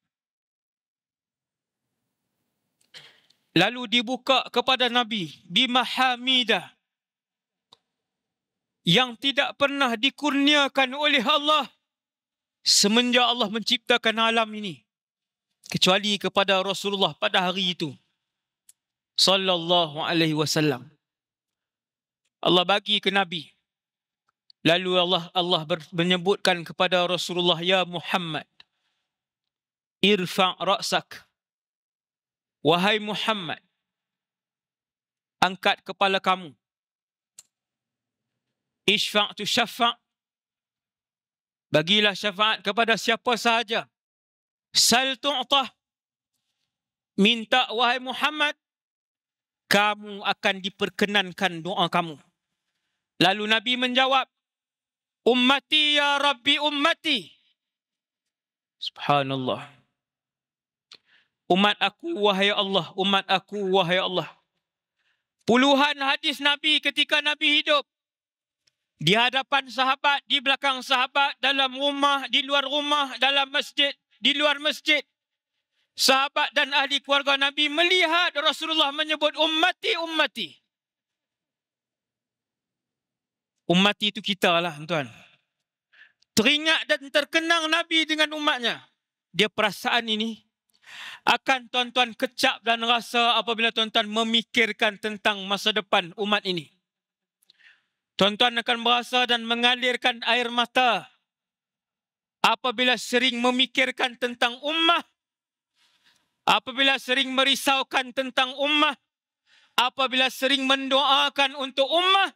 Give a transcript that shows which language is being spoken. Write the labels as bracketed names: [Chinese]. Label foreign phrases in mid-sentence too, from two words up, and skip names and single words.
[Malay] Lalu dibuka kepada Nabi bimahamidah yang tidak pernah dikurniakan oleh Allah semenjak Allah menciptakan alam ini, kecuali kepada Rasulullah pada hari itu [Arabic] صلى الله عليه وسلم. [Malay] Allah bagi ke Nabi. Lalu Allah menyebutkan kepada Rasulullah, [Arabic] يا محمد، ارفع رأسك. [Malay] Wahai Muhammad, angkat kepala kamu. [Arabic] اشفع تشفع'. [Malay] Bagilah syafaat kepada siapa sahaja. [Arabic] سل تعطه. [Malay] Minta wahai Muhammad, kamu akan diperkenankan doa kamu. Lalu Nabi menjawab, [Arabic] أمتي يا رب أمتي. Subhanallah. [Malay] Umat aku wahai Allah, umat aku wahai Allah. Puluhan hadis Nabi ketika Nabi hidup. Di hadapan sahabat, di belakang sahabat, dalam rumah, di luar rumah, dalam masjid, di luar masjid. Sahabat dan ahli keluarga Nabi melihat Rasulullah menyebut [Arabic] أمتي، أمتي. [Malay] Ummati itu kita lah, tuan. Teringat dan terkenang Nabi dengan umatnya. Dia perasaan ini akan tuan-tuan kecap dan rasa apabila tuan-tuan memikirkan tentang masa depan umat ini. Tuan-tuan akan berasa dan mengalirkan air mata apabila sering memikirkan tentang ummah, apabila sering merisaukan tentang ummah, apabila sering mendoakan untuk ummah.